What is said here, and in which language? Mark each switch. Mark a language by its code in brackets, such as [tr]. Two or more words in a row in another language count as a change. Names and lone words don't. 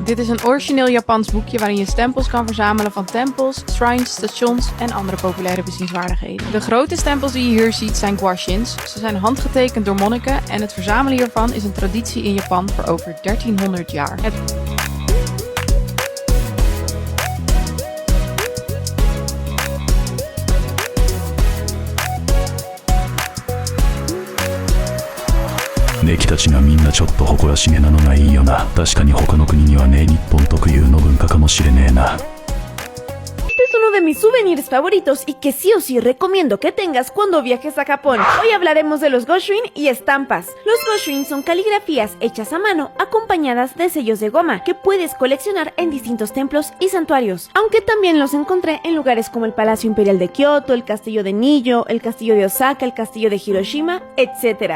[nl] Dit is een origineel Japans boekje waarin je stempels kan verzamelen van tempels, shrines, stations en andere populaire bezienswaardigheden. De grote stempels die je hier ziet zijn Goshuins. Ze zijn handgetekend door monniken en het verzamelen hiervan is een traditie in Japan voor over 1300 jaar. [ja] ネキたちがみんなちょっと誇らしげなのがいいよな。確かに他の国にはねえ日本特有の文化かもしれねえな。 [es] Es uno de mis souvenirs favoritos y que sí o sí recomiendo que tengas cuando viajes a Japón. Hoy hablaremos de los Goshuin y estampas. Los Goshuin son caligrafías hechas a mano acompañadas de sellos de goma que puedes coleccionar en distintos templos y santuarios, aunque también los encontré en lugares como el Palacio Imperial de Kioto, el Castillo de Nijo, el Castillo de Osaka, el Castillo de Hiroshima, etc.